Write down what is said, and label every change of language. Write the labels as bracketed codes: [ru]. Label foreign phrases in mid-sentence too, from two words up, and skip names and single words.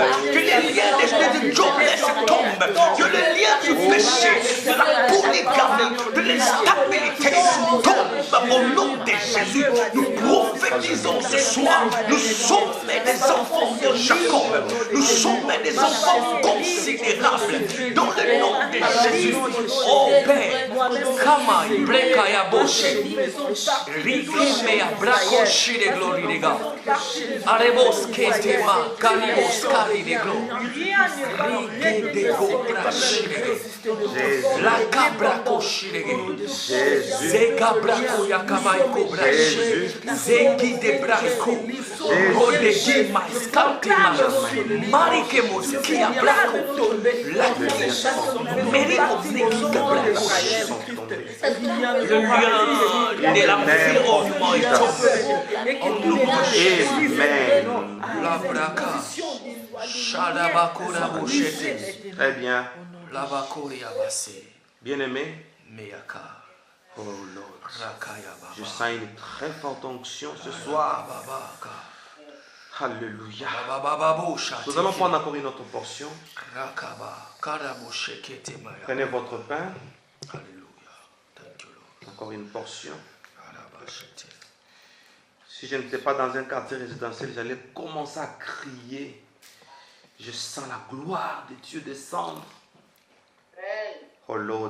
[fr] Que le lien de jobless tombe. Que le lien du péché, de la polygamie, de l'instabilité tombe au nom de Jésus. Nous prophétisons ce soir. Nous sommes des enfants de Jacob. Nous sommes des enfants considérables dans le nom de Jésus. Oh Père, Kamai, Brekaya Boshe, Rikimea, Brakoshi de glory de God. Arebos Ketema, Kalibos Kali de glory. Rike de go Brashi de La Cabra Koshi de Zeka Brako Yakamai Kobrashi, Zeki de Brako, Rodegi Maskatima, Marike Moskia Brako, La Merimo Zeki Brashi. Le lien de l'environnement est tombé. Amen. La Braka, Shadabakura Boshete, Très bien. La Bakoria Basse, Bien-aimé, Meyaka, [en] oh Lord, Rakaya [fr] je Baba, sens une très forte onction ce soir. Babaka, Alléluia. Bababo Shate, Nous allons prendre encore une autre portion. Rakaba, Karaboshekete Maya. Prenez votre pain. Alléluia. [en] Thank you, Lord. [fr] Encore une portion. Arabashete. Si je n'étais pas dans un quartier résidentiel, j'allais commencer à crier. Je sens la gloire de Dieu descendre. [en] Oh Lord.